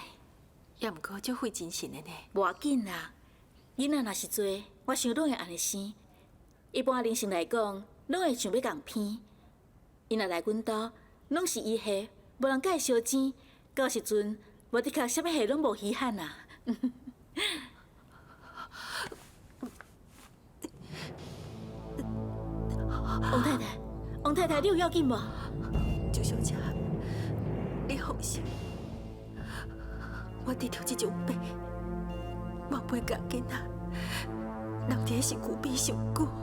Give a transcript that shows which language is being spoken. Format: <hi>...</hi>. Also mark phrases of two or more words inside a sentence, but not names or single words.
<nan>也毋过足费精神的呢。无要紧啦，囡仔若是做，我想拢会安尼生。一般人性来讲，拢会想要共偏。伊若来阮兜，拢是伊下，无人甲伊烧钱，到时阵无的确啥物下拢无稀罕啊。王太太，你有要紧无？周小姐，你放心，我得着这种病，我不会甲囡仔留伫身躯边上久。</nan>